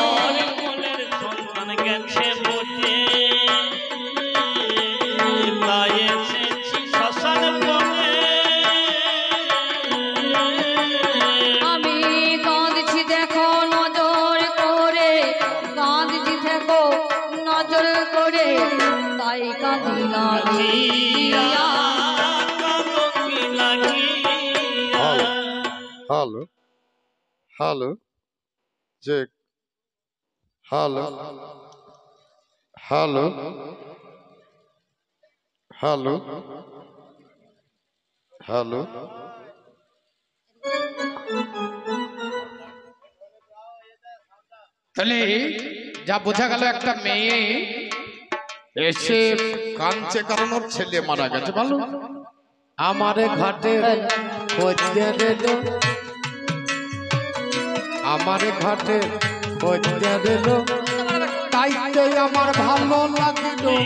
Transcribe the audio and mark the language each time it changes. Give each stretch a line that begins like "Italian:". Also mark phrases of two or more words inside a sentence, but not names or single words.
Bangla: সন্তান গেছে বটে তাই এসেছি শ্মশান পরে আমি কাঁদছি দেখো নজর করে কাঁদছি দেখো নজর করে তাই কাঁদি লাগিয়া
English: Hello, hello, check. Hello, hello, hello, hello.
Bangla: তাহলে যা বোঝা গেল একটা মেয়ে এসে কাঁদছে কারণ ওর ছেলে মারা গেছে। ভালো আমারে ঘাটে খোঁজতে দিল, আমারে ঘাটে খোঁজতে দিল, তাই তো আমার ভালো লাগিল।